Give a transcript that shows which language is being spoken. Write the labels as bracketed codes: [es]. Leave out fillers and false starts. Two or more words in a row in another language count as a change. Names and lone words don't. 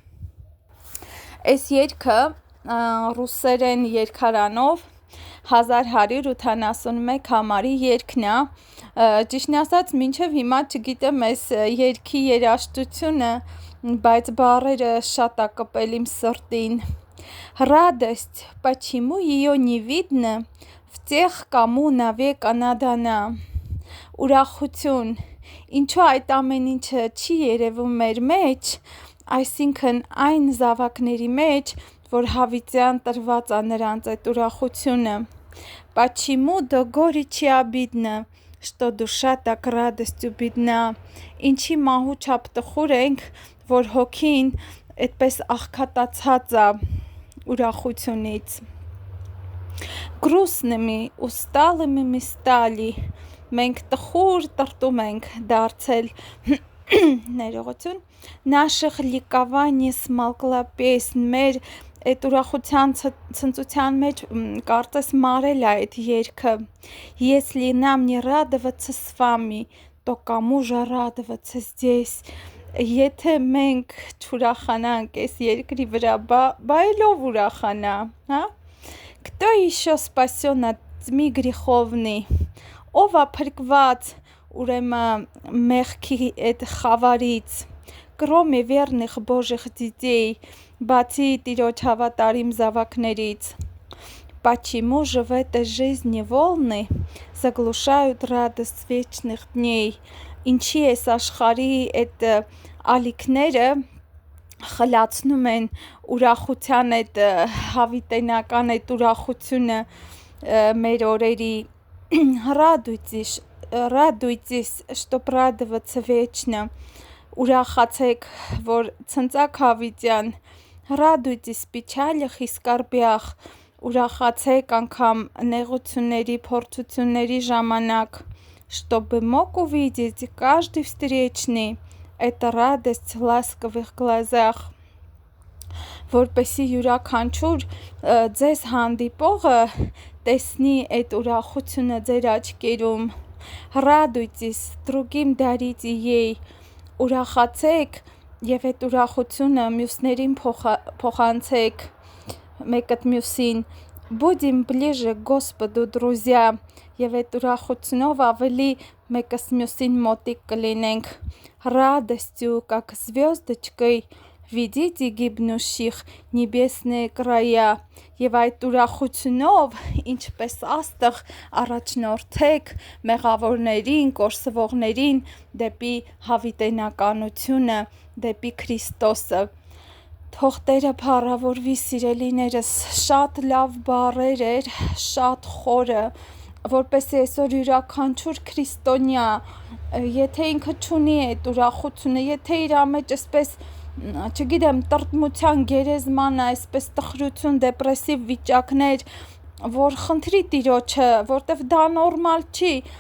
[hy] Այս երգը ռուսերեն երգարանով 1181 համարի երգն է, ճիշտն ասած մինչև հիմա չգիտեմ այս երգի երաժշտությունը, բայց բառերը շատ է կպել իմ սրտին։ [ru] Радость, почему ее не видно в тех, кому навек она дана։ [hy] Ուրախություն, ինչու այդ ամեն ինչը չի երևում մեր մեջ, այսինքն այն զավակների մեջ, որ հավիտյան տրված է նրանց այդ ուրախությունը։ [ru] Почему до горечи обидно, что душа так радостью бедна։ [hy] Ինչի մահու չափ տխուր ենք, որ հոգին այդպես աղքատացած է ուրախությունից։ [ru] Грустными, усталыми мы стали, [hy] մենք տխուր տրտում ենք դարձել, ներողություն, [ru] наших ликований смолкла песнь, [hy] մեր այդ ուրախության ցնծության մեջ կարծես մարել է այդ երգը։ [ru] Если нам не радоваться с вами, то кому же радоваться здесь։ Եթե [hy] մենք չուրախանանք այս երկրի վրա, բայլով ուրախանա, հա։ [ru] Кто еще спасен от тьмы [hy] греховной։ Ով է փրկված ուրեմն մեղքի այդ խավարից, [ru] кроме верных Божьих детей, [hy] բացի Տիրոջ հավատարիմ զավակներից։ [ru] Почему же в этой жизни волны заглушают радость вечных дней։ [hy] Ինչի այս աշխարհի այդ ալիքները խլացնում են ուրախության այդ հավիտենական այդ ուրախությունը մեր օրերի։ [ru] Радуйтесь, чтоб радоваться вечно։ [hy] Ուրախացեք, որ ցնծակ հավիտյան։ [ru] Радуйтесь в печалях и скорбях, [hy] ուրախացեք անգամ նեղությունների, փորձությունների ժամանակ, [ru] чтобы мог увидеть каждый встречный эту радость в ласковых глазах, [hy] որպեսի յուրաքանչյուր ձեզ հանդիպողը տեսնի այդ ուրախությունը ձեր աչքերում, [ru] радуйтесь, другим дарите ей, [hy] ուրախացեք եւ այդ ուրախությունը մյուսներին փոխանցեք, մեկը մյուսին, [ru] будем ближе к Господу, друзья, [hy] եւ այդ ուրախությունով ավելի մեկս մյուսին մոտիկ կլինենք, [ru] радостью, как звездочкой, видите гибнущих небесные края, [hy] եւ այդ ուրախությունով, ինչպես աստղ առաջնորդեք մեղավորներին, կորսվողներին դեպի հավիտենականությունը, դեպի Քրիստոսը։ Թող Տերը փառավորվի, սիրելիներս, շատ լավ բառեր էր, շատ խորը, որպեսզի այսօր յուրաքանչյուր քրիստոնյա, եթե ինքը չունի այդ ուրախությունը, եթե իր մեջ այսպես, չգիտեմ, տրտմության գերեզման, այսպես տխրություն, դեպրեսիվ վիճակներ, որ խնդրի Տիրոջը, որտեվ դա նորմալ չի,